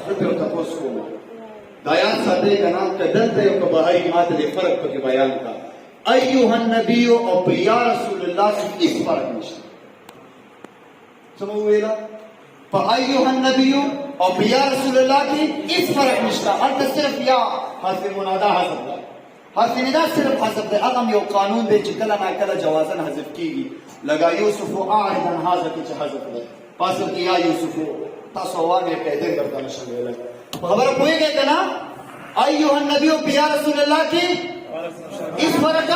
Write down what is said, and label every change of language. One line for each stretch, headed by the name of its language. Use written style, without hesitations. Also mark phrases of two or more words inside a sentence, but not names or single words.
Pashto: زه پرې ورته تپوس کوم دا یاد ساتئ که نه که دلته یو که بهري ما ته دې فرق پکې بیان کړه.
Arabic: ایها النبي
Pashto: او په
Arabic: یا رسول الله
Pashto: کې هېڅ فرق نشته. څه مو وویله؟ په
Arabic: ایها النبي
Pashto: او په
Arabic: یا رسول الله
Pashto: کې هېڅ فرق نشته، هلته صرف یا حرف منادا حذف ده، حرف ندا صرف حذف ده. هغه یو قانون دی چې کله ناکله جوازن حذف کېږي، لکه
Arabic: یوسف اعرض عن هذا
Pashto: کې چې حذف ده په اصل کې
Arabic: یا یوسف
Pashto: تاسو وامې قاعدې درته نشم ویلی. خبره پوهېږئ که نه؟
Arabic: ایها النبي
Pashto: او په
Arabic: یا رسول الله
Pashto: کې هېڅ فرق ده.